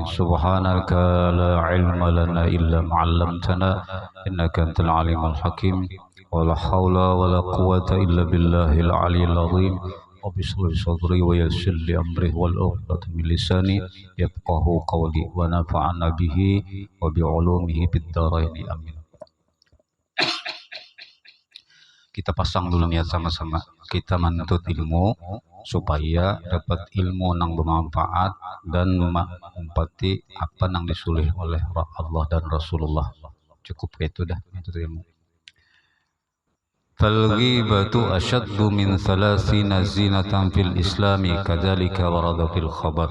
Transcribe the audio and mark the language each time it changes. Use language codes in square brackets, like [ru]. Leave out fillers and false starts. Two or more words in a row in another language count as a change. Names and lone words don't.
[ar] سبحانك لا علم لنا إلا ما علمتنا إنك أنت العليم الحكيم ولا حول ولا قوة إلا بالله العلي العظيم. رب اشرح لي صدري ويسر لي أمري والعقدة من لساني يفقهوا قولي ونفعنا به وبعلومه في الدارين آمين. [id] Kita pasang dulu niat sama-sama. Kita menuntut ilmu supaya dapat ilmu yang bermanfaat dan menempati apa yang disuruh oleh Allah dan Rasulullah. Cukup itu dah menuntut ilmu. [ar] فالغيبة أشد من 30 زنية في الإسلام كذلك ورد في الخبر.